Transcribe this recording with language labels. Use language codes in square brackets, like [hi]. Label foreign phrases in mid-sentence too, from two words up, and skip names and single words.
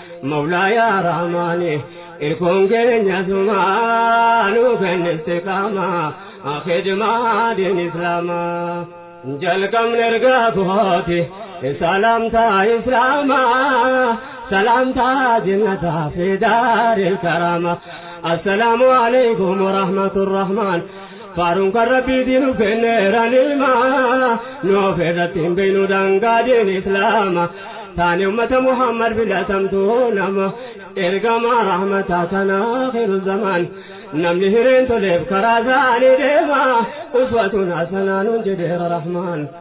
[om] Mawlaa yaa Rahmaani, irkoon keenya sumaa nu kenni istiqaamaa, khidmaa diin Islaamaa. Jalqabni ergaa kooti, salaamtaa Islaamaa, salaamtaa jannataa fi [ar] دار الكرامة. السلام عليكم ورحمة الرحمن. [om] Faaruun kan Rabbii diinu kenneera nilma, nu of irratti hin beeknu dangaa diin Islaama. Taani ummata Muhammad filatamtuu nama, ergama rahmataa kan [ar] آخر الزمان. [om] Namni hireen toleef karaa isaanii deema, [ar] أسوة حسنة [om] nun jedheera Rahmaan.